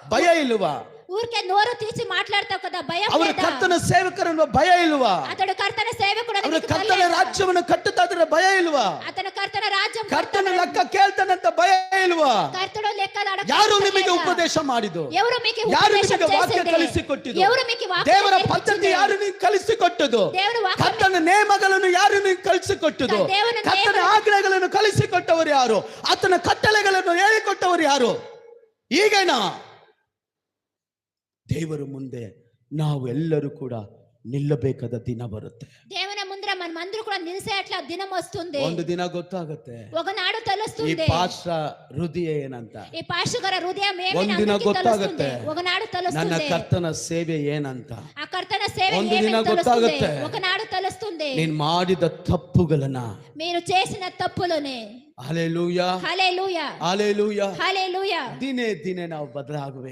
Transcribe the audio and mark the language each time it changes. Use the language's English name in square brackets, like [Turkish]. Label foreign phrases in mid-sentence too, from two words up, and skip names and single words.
[Kannada] ಭಯ ಇಲ್ವಾ? [Telugu] ఊరికే నోరు తీసి మాట్లాడతావు కదా, భయం [Kannada] ಅವರ [Telugu] లేదా? [Kannada] ಕರ್ತನ ಸೇವಕರನ್ನು ಭಯ ಇಲ್ವಾ? [Telugu] అతడు కర్తన సేవకుడు అని [Kannada] ಅವರ [Telugu] నీకు [Kannada] ಕರ್ತನ [Telugu] తెలియదా? [Kannada] ರಾಜ್ಯವನ್ನು ಕಟ್ಟುತ್ತಾ ಇದ್ರೆ ಭಯ ಇಲ್ವಾ? [Telugu] అతను కర్తన రాజ్యం [Kannada] ಕರ್ತನ ಲೆಕ್ಕ ಕೇಳ್ತಾನಂತ ಭಯ ಇಲ್ವಾ? [Telugu] కర్తడు లెక్క అడగ [Kannada] ಯಾರು ನಿಮಗೆ ಉಪದೇಶ ಮಾಡಿದ್ದು? [Telugu] ఎవరు మీకు [Kannada] ಯಾರು [Telugu] ఉపదేశం [Kannada] ನಿಮಗೆ ವಾಕ್ಯ [Telugu] చేసేది? [Kannada] ಕಲಿಸಿಕೊಟ್ಟಿದ್ದು? [Telugu] ఎవరు మీకు వాక్యం [Kannada] ದೇವರ [Telugu] నేర్పించింది? [Kannada] ಪದ್ಧತಿ ಯಾರು ನಿಮಗೆ ಕಲಿಸಿಕೊಟ್ಟದ್ದು? [Telugu] దేవుడు వాక్యం [Kannada] ಕರ್ತನ ನೇಮಗಳನ್ನು ಯಾರು ನಿಮಗೆ ಕಲಿಸಿಕೊಟ್ಟದ್ದು? ದೇವರ ಕರ್ತನ ನೇಮ- ಆಜ್ಞೆಗಳನ್ನು ಕಲಿಸಿಕೊಟ್ಟವರು ಯಾರು? ಆತನ ಕಟ್ಟಳೆಗಳನ್ನು ಹೇಳಿಕೊಟ್ಟವರು ಯಾರು? ಈಗೇನಾ ದೇವರ ಮುಂದೆ ನಾವು ಎಲ್ಲರೂ ಕೂಡ ನಿಲ್ಲಬೇಕಾದ ದಿನ ಬರುತ್ತೆ. [Telugu] దేవుని ముందర మనమందరూ కూడా నిలిసే అట్లా దినం వస్తుంది. [Kannada] ಒಂದು ದಿನ ಗೊತ್ತಾಗುತ್ತೆ [Telugu] ఒకనాడు [Kannada] ಈ [Telugu] తెలుస్తుంది [Kannada] ಪಾಸ್ಟ್ರ ಹೃದಯ ಏನಂತ. [Telugu] ఈ పాస్టర్ గారి హృదయం ఏమని [Kannada] ಒಂದು ದಿನ [Telugu] అందరికీ [Kannada] ಗೊತ್ತಾಗುತ್ತೆ [Telugu] తెలుస్తుంది. ఒకనాడు [Kannada] ನನ್ನ [Telugu] తెలుస్తుంది [Kannada] ಕರ್ತನ ಸೇವೆ ಏನಂತ. [Telugu] ఆ కర్తన సేవ [Kannada] ಒಂದು [Telugu] ఏమని [Kannada] ದಿನ [Telugu] తెలుస్తుంది. [Kannada] ಗೊತ್ತಾಗುತ್ತೆ [Telugu] ఒకనాడు తెలుస్తుంది [Kannada] ನೀನ್ ಮಾಡಿದ ತಪ್ಪುಗಳನ್ನ. [Telugu] మీరు చేసిన తప్పులని. [Kannada] ಹಲ್ಲೆಲೂಯಾ [Telugu] హల్లెలూయా [Kannada] ಹಲ್ಲೆಲೂಯಾ. [Telugu] హల్లెలూయా. [Kannada] ದಿನೇ ದಿನೇ ನಾವು ಬದಲಾಗಬೇಕು.